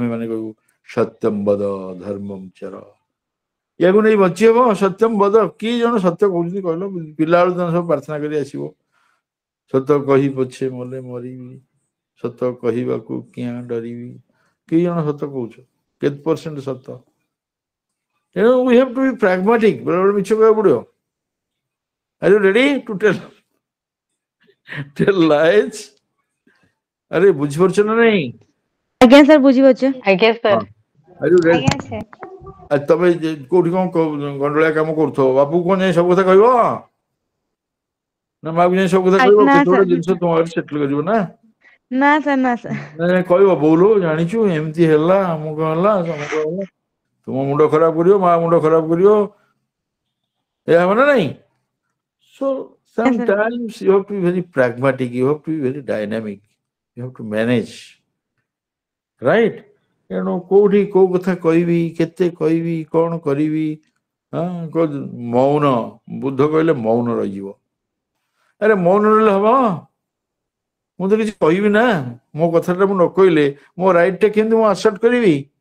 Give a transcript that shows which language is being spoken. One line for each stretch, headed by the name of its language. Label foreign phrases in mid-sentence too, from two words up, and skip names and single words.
Odia: ମାନେ କହିବୁ
Sanskrit: ସତ୍ୟମ ବଦ ଧର୍ମମ ଚର
Odia: ୟାକୁ ନେଇ ବଞ୍ଚି ହବ
Sanskrit: ସତ୍ୟମ ବଦ
Odia: କି ଜଣ ସତ୍ୟ କହୁଛନ୍ତି କହିଲ ପିଲାବେଳୁ ତମେ ସବୁ ପ୍ରାର୍ଥନା କରି ଆସିବ ସତ କହି ପଛେ ମଲେ ମରିବି ସତ କହିବାକୁ କିଆଁ ଡରିବି କି ଜଣ ସତ କହୁଛ କେତେ ପରସେଣ୍ଟ ସତ ତେଣୁ
English: we have to be pragmatic
Odia: ବେଳେବେଳେ ମିଛ କହିବାକୁ ପଡିବ
English: are you ready to tell lies
Odia: ଆରେ ବୁଝିପାରୁଛ ନା ନାଇଁ ଆଜ୍ଞା ସାର୍ ବୁଝିପାରୁଛୁ ଆଜ୍ଞା ସାର୍
English: are you ready
Odia: ଆଜ୍ଞା ସାର୍ ଆଉ ତମେ କୋଉଠି କଣ ଗଣ୍ଡୋଳିଆ କାମ କରୁଥିବ ବାପୁ କଣ ଯାଇ ସବୁ କଥା କହିବ ନା ମାକୁ ଯାଇ ସବୁ କଥା କହିବ ନା କେତେ ଗୋଟେ ସାର୍ ଜିନିଷ ତୁମ ଆଡେ ସେଟଲ କରିବ ନା ନା ସାର୍ ନା ସାର୍ ନାଇଁ କହିବ ବୋଉଲୋ ଜାଣିଛୁ ଏମିତି ହେଲା ଅମୁକ ହେଲା ସମୁକ ହେଲା ତୁମ ମୁଣ୍ଡ ଖରାପ କରିବ ମା ମୁଣ୍ଡ ଖରାପ କରିବ ଏହା ହବ ନା ନାଇଁ ସୋ
English: sometimes you have to be very pragmatic you have to be very dynamic you have to manage right
Odia: ତେଣୁ କୋଉଠି କୋଉ କଥା କହିବି କେତେ କହିବି କଣ କରିବି ମୌନ ବୁଦ୍ଧ କହିଲେ ମୌନ ରହିଯିବ ଆରେ ମୌନ ରହିଲେ ହବ ମୁଁ ତ କିଛି କହିବି ନା ମୋ କଥାଟା ମୁଁ ନ କହିଲେ ମୋ ରାଇଟଟା କେମିତି ମୁଁ ଆସେପ୍ଟ କରିବି